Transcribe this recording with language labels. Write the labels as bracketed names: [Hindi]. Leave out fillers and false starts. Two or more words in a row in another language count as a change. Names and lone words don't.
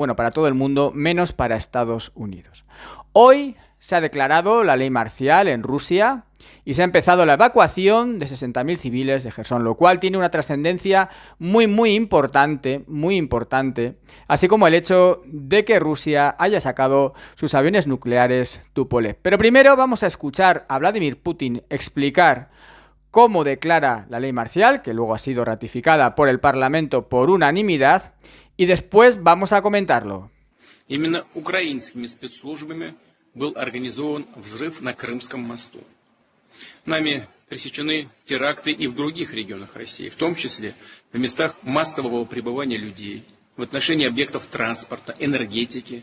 [Spanish] Bueno, para todo el mundo, menos para Estados Unidos. Hoy se ha declarado la ley marcial en Rusia y se ha empezado la evacuación de 60.000 civiles de Jersón, lo cual tiene una trascendencia muy importante, así como el hecho de que Rusia haya sacado sus aviones nucleares Tupolev. Pero primero vamos a escuchar a Vladimir Putin explicar cómo declara la ley marcial, que luego ha sido ratificada por el Parlamento por unanimidad, y después vamos a comentarlo. [Russian] Именно украинскими спецслужбами был организован взрыв на Крымском мосту. Нами пресечены теракты и в других регионах России, в том числе в местах массового пребывания людей, в отношении объектов транспорта, энергетики.